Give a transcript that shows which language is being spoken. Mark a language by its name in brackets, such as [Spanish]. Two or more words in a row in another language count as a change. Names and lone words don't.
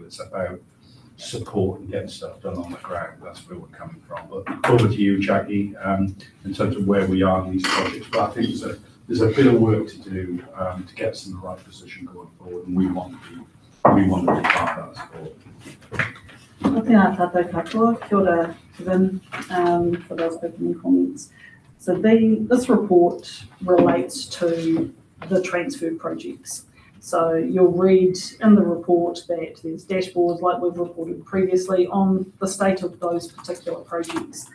[English] It's about support and getting stuff done on the ground. That's where we're coming from. But over to you, Jackie, in terms of where we are in these projects. But I think there's a bit of work to do to get us in the right position going forward, and we want to be part of that support. [Māori] Tēnā tātou katoa, kia ora, [English] Kevin, for those opening comments. So this report relates to the transfer projects. So you'll read in the report that there's dashboards like we've reported previously on the state of those particular projects.